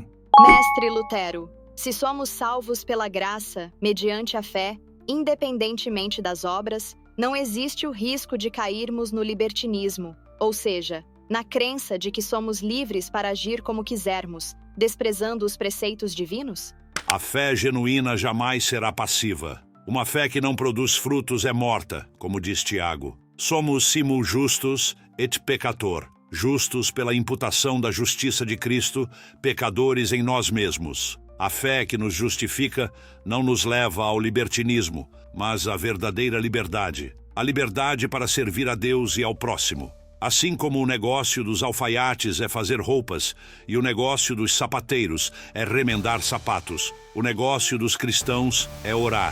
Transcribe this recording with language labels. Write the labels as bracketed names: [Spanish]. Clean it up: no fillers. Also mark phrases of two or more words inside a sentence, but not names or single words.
[Portuguese] Mestre Lutero, se somos salvos pela graça, mediante a fé, independentemente das obras, não existe o risco de cairmos no libertinismo, ou seja, na crença de que somos livres para agir como quisermos, desprezando os preceitos divinos? A fé genuína jamais será passiva. Uma fé que não produz frutos é morta, como diz Tiago. Somos [Latin] simul justus et peccator, [Portuguese] justos pela imputação da justiça de Cristo, pecadores em nós mesmos. A fé que nos justifica não nos leva ao libertinismo, mas à verdadeira liberdade. A liberdade para servir a Deus e ao próximo. Assim como o negócio dos alfaiates é fazer roupas e o negócio dos sapateiros é remendar sapatos, o negócio dos cristãos é orar.